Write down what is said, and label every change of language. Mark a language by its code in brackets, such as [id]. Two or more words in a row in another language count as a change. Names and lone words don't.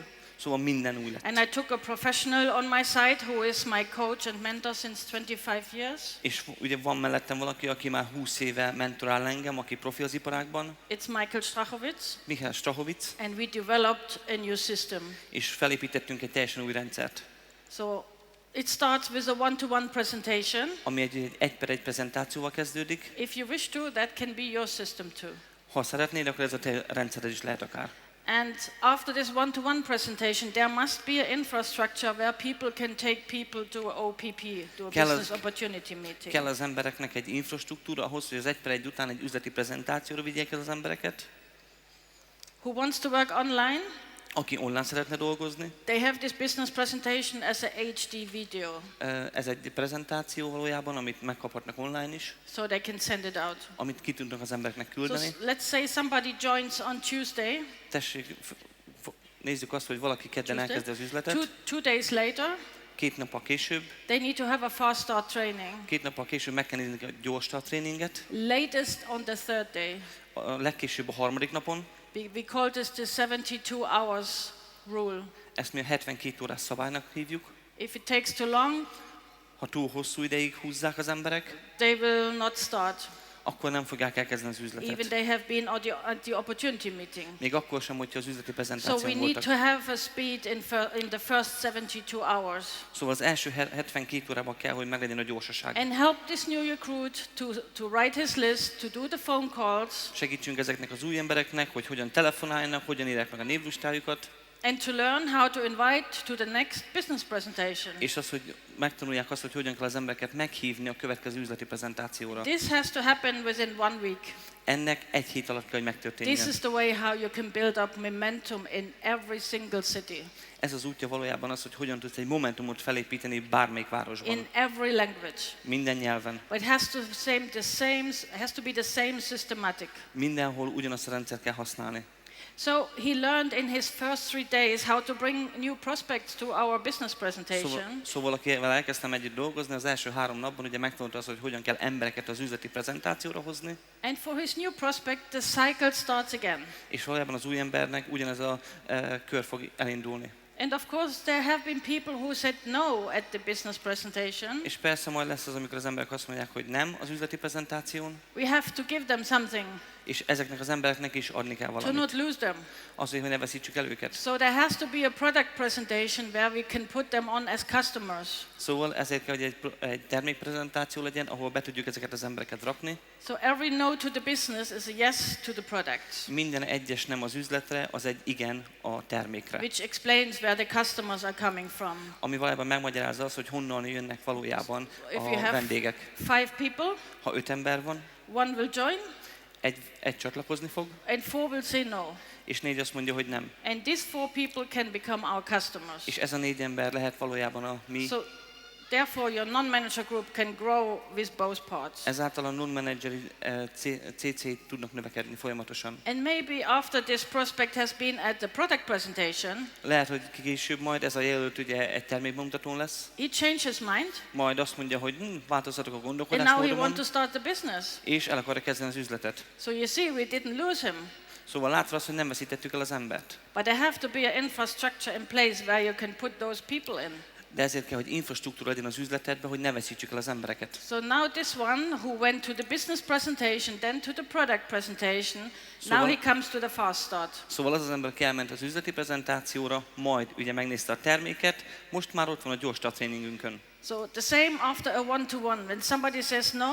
[hu] Szóval minden új lett. [en] And I took a professional on my side who is my coach and mentor since 25 years. [hu] És ugye van mellettem valaki, aki már 20 éve mentorál engem, aki profi az iparágban, [en] It's Michael Strachowitz. Michael Strachowitz, And we developed a new system. [hu] és felépítettünk egy teljesen új rendszert, [en] So it starts with a one-to-one presentation. [hu] ami egy 1-1 prezentációval kezdődik. [en] If you wish to, that can be your system too. [hu] Ha szeretnéd, akkor ez a te rendszered is lehet akár. [en] And after this one-to-one presentation, there must be an infrastructure where people can take people to a OPP, to a business opportunity meeting. [hu] Kell az embereknek egy infrastruktúra ahhoz, hogy az 1-1 után egy üzleti prezentációra vigyék el az embereket. [en] Who wants to work online? [hu] Aki online szeretne dolgozni. [en] They have this business presentation as a HD video, [hu] Ez egy prezentáció valójában, amit megkaphatnak online is, [en] so they can send it out. [hu] amit ki tudnak az embereknek [en] So [hu] küldeni. [en] let's say somebody joins on Tuesday. [hu] Tessék, nézzük azt, hogy valaki kedden elkezdi az üzletet. [en] Two days later, [hu] 2 nappal később, [en] they need to have a fast start training. [hu] 2 nappal később meg kell nézni a gyors start tréninget. [en] Latest on the third day. [hu] A legkésőbb a 3. napon. [en] We call this the 72 hours rule. [hu] Ezt mi a 72 órás szabálynak hívjuk. [en] If it takes too long, [hu] Ha túl hosszú ideig húzzák az emberek, [en] they will not start. [hu] akkor nem fogják elkezdeni az [en] Even [hu] üzletet. [en] they have been at the opportunity meeting. [hu] Még akkor sem, hogyha az üzleti [en] So [hu] prezentáción [en] we need [hu] voltak. [en] to have a speed in the first 72 hours. [hu] Szóval az első 72 órában kell, hogy meglegyen a gyorsaság. [en] And help this new recruit to write his list, to do the phone calls, [hu] Segítsünk ezeknek az új embereknek, hogy hogyan telefonáljanak, hogyan írják meg a névlistájukat, [en] and to learn how to invite to the next business presentation. [hu] és az, hogy megtanulják azt, hogy hogyan kell az embereket meghívni a következő üzleti prezentációra. [en] This has to happen within 1 week. [hu] Ennek 1 hét alatt kell, hogy megtörténjen. [en] This is the way how you can build up momentum in every single city, [hu] Ez az útja valójában az, hogy hogyan tudsz egy momentumot felépíteni bármelyik városban. [en] in every language. [hu] Minden nyelven. [en] But it has to be the same systematic. [hu] Mindenhol ugyanazt a rendszert kell használni. [en] So he learned in his first 3 days how to bring new prospects to our business presentation. [hu] Szóval akivel elkezdtem együtt dolgozni, az első 3 napban ugye megtanulta azt, hogy hogyan kell embereket az üzleti prezentációra hozni. [en] And for his new prospect, the cycle starts again. [hu] És valójában az új embernek ugyanez a kör fog elindulni. [en] And of course, there have been people who said no at the business presentation. [hu] És persze majd lesz az, amikor az emberek azt mondják, hogy nem az üzleti prezentáción, [en] We have to give them something [hu] és ezeknek az embereknek is adni kell [en] to [hu] valamit. [en] not lose them. [hu] Azért, hogy ne veszítsük el őket. [en] So there has to be a product presentation where we can put them on as customers. [hu] Szóval ezért kell, hogy egy termékprezentáció legyen, ahol be tudjuk ezeket az embereket rakni. [en] So every no to the business is a yes to the product, [hu] Minden egyes nem az üzletre, az egy igen a termékre. [en] which explains where the customers are coming from. [hu] Ami valójában megmagyarázza azt, hogy honnan jönnek valójában [en] If you [hu] a [en] have [hu] vendégek. [en] 5 people, [hu] Ha 5 ember van, [en] 1 will join [hu] egy csatlakozni fog, [en] and 4 will say no. [hu] és 4 azt mondja, hogy nem. [en] And these 4 people can become our customers. [hu] És ez a 4 ember lehet valójában a mi. [en] So therefore your non-manager group can grow with both parts. [hu] Ezáltal a non-manageri CC tudnak növekedni folyamatosan. [en] And maybe after this prospect has been at the product presentation, [hu] Lehet, hogy később majd ez a jelölt ugye egy termékbemutatón lesz, [en] he changed his mind [hu] majd azt mondja, hogy változtatok a [en] and now he [hu] gondolkodásmódomon, [en] wants to start the business. [hu] és el akarja kezdeni az üzletet. [en] So you see, we didn't lose him. [hu] Szóval látva azt, hogy nem veszítettük el az embert. [en] But there have to be an infrastructure in place where you can put those people in. [hu] De ezért kell, hogy infrastruktúra legyen az üzletedben, hogy ne veszítsük el az embereket. [en] So now this one who went to the business presentation, then to the product presentation, now he comes to the fast start. [hu] Szóval az ember, aki elment az üzleti prezentációra, majd ugye megnézte a terméket, most már ott van a gyors start tréningünkön. [en] So the same after a one-to-one. When somebody says no,